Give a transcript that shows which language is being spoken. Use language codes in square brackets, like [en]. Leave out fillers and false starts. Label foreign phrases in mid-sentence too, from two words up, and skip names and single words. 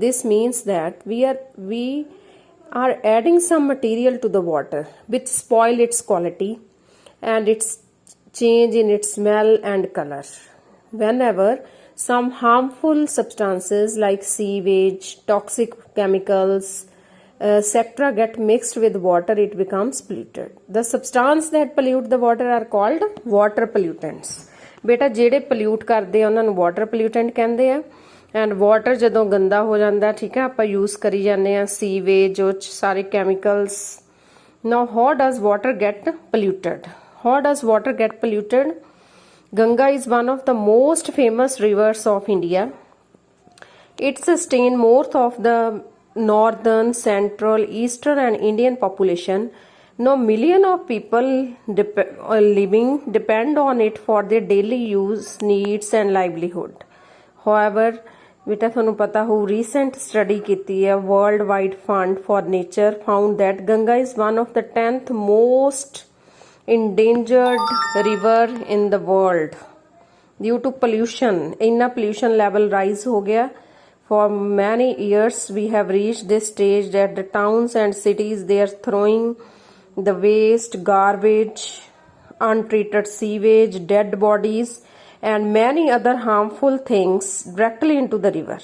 [en] This means that we are adding some material to the water which spoil its quality and its change in its smell and color. Whenever some harmful substances like sewage, toxic chemicals, etc. get mixed with water, it becomes polluted. The substances that pollute the water are called water pollutants. [pa] ਬੇਟਾ ਜਿਹੜੇ pollute ਕਰਦੇ ਆ ਉਹਨਾਂ ਨੂੰ [en] water pollutant [pa] ਕਹਿੰਦੇ ਆ ਐਂਡ ਵਾਟਰ ਜਦੋਂ ਗੰਦਾ ਹੋ ਜਾਂਦਾ ਠੀਕ ਹੈ ਆਪਾਂ ਯੂਜ਼ ਕਰੀ ਜਾਂਦੇ ਆ ਸੀਵੇਜ ਉਹ ਸਾਰੇ ਕੈਮੀਕਲਸ [en] now how does water get polluted How does water get polluted? Ganga is one of the most famous rivers of India. It sustains most of the northern, central, eastern and Indian population. Now millions of people living depend on it for their daily use, needs and livelihood. However, [pa] ਬੇਟਾ ਤੁਹਾਨੂੰ ਪਤਾ ਹੋ [en] recent study [pa] ਕੀਤੀ ਹੈ [en] World Wide Fund for Nature found that Ganga is one of the 10th most endangered river in the world due to pollution. [pa] ਇੰਨਾ ਪੋਲਿਊਸ਼ਨ ਲੈਵਲ ਰਾਈਜ਼ ਹੋ ਗਿਆ. [en] For many years we have reached this stage that the towns and cities they are throwing the waste, garbage, untreated sewage, dead bodies and many other harmful things directly into the river.